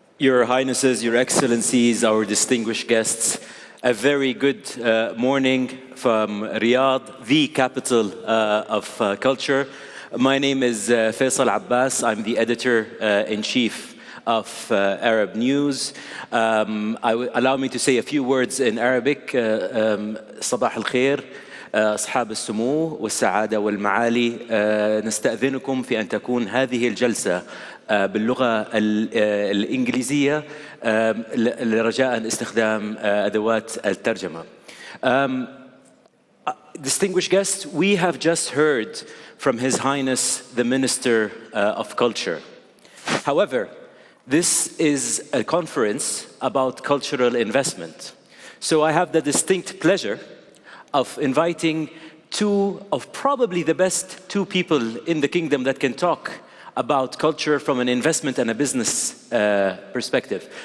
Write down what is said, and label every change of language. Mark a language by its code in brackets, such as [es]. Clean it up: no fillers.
[en] Your Highnesses, Your Excellencies, our distinguished guests, a very good morning from Riyadh, the capital of culture. My name is Faisal Abbas. I'm the editor-in-chief of Arab News. Allow me to say a few words in Arabic. [ar] صباح الخير أصحاب السمو والسعادة والمعالي. نستأذنكم في أن تكون هذه الجلسة باللغة الإنجليزية رجاء استخدام أدوات الترجمة. [en] Distinguished guests, we have just heard from His Highness the Minister of Culture. However, this is a conference about cultural investment. So I have the distinct pleasure of inviting two of probably the best two people in the kingdom that can talk about culture from an investment and a business perspective.